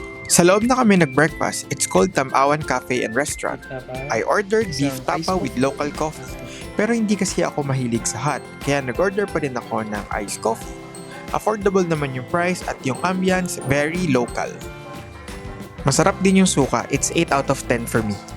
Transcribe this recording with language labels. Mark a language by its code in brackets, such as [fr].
[tl] Sa loob na kami nag-breakfast. [en] It's called [tl] Tamawan Cafe and Restaurant. [en] I ordered beef tapa with local coffee. [tl] Pero hindi kasi ako mahilig sa hot, kaya nag-order pa din ako ng iced coffee. Affordable naman yung price at yung ambience very local. Masarap din yung suka. [en] It's 8 out of 10 for me.